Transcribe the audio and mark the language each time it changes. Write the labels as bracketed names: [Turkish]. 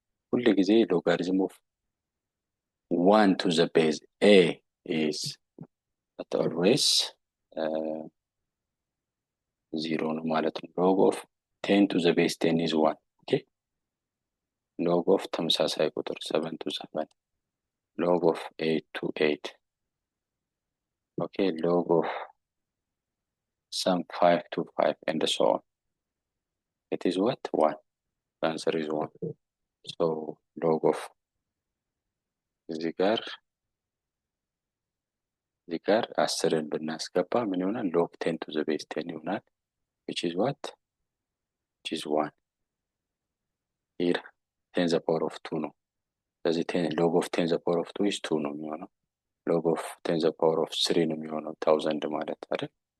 [English] ሁል ጊዜ ሎጋሪዝም ኦፍ 1 to the base a is but always 0 [Amharic] ነው ማለት ነው። [English] log of 10 to the base 10 is 1 ኦኬ። log of [Amharic] ተመሳሳይ ቁጥር [English] 7 to 7 log of 8 to 8 ኦኬ log of some 5 to 5 and so on. It is what? 1. The answer is 1. So log of [Amharic] እዚህ ጋር 10ን ብናስገባ ምን ይሆናል? [English] log 10 to the base 10 [Amharic] ይሆናል [English] which is what? which is 1. here 10 the power of 2 ነው። ስለዚህ log of 10 the power of 2 is 2 [Amharic] ነው የሚሆነው። [English] log of 10 the power of 3 ነው የሚሆነው 1000 [Amharic] ማለት አይደል?